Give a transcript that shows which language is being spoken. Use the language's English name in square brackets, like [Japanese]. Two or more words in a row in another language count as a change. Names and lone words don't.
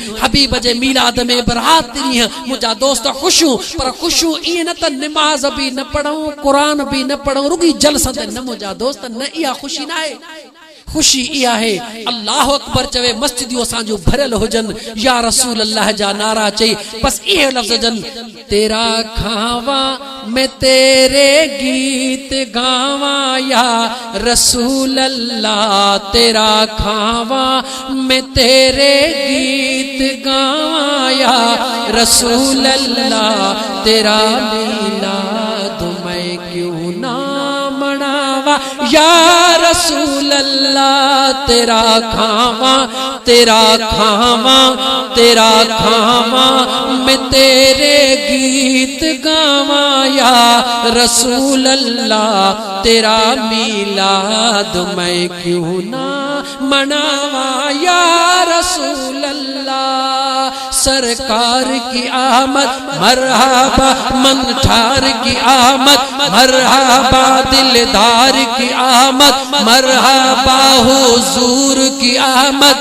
[Sindhi] हबीब जे मीलाद में बरात ॾींहं मुंहिंजा दोस्त ख़ुशियूं, पर ख़ुशियूं ईअं न त निमाज़ बि न पढ़ूं, क़ुरान बि न पढ़ूं, रुगी जलसनि न। मुंहिंजा दोस्त न, इहा ख़ुशी न आहे। खुशी इहा है [Arabic] الله أكبر [Sindhi] चवे, मस्जिदियूं असांजूं भरियल हुजनि, [Arabic] يا رسول الله [Sindhi] जा नारा चई, बस इहे लफ़्ज़ जन, [Punjabi] ਤੇਰਾ ਖਾਵਾਂ ਮੈਂ ਤੇਰੇ ਗੀਤ ਗਾਵਾਂ [Arabic] يا رسول الله, [Punjabi] ਤੇਰਾ ਖਾਵਾਂ ਮੈਂ ਤੇਰੇ ਗੀਤ ਗਾਵਾਂ [Arabic] يا رسول الله, [Punjabi] ਤੇਰਾ ਮੀਲਾਦ ਕਿਉਂ ਨਾ ਮਨਾਵਾਂ [Arabic] يا رسول الله. [Punjabi] ਤੇਰਾ ਖਾਵਾਂ ਤੇਰਾ ਖਾਵਾਂ ਤੇਰਾ ਖਾਵਾਂ ਮੈਂ ਤੇਰੇ ਗੀਤ ਗਾਵਾਂ [Arabic] يا رسول الله. [Punjabi] ਤੇਰਾ ਮੀਲਾਦ ਮੈਂ ਕਿਉਂ ਨਾ ਮਨਾਵਾਂ [Arabic] يا رسول الله. [Urdu] سرکار کی آمد مرحبا منٹھار کی آمد مرحبا دلدار کی آمد مرحبا حضور کی آمد.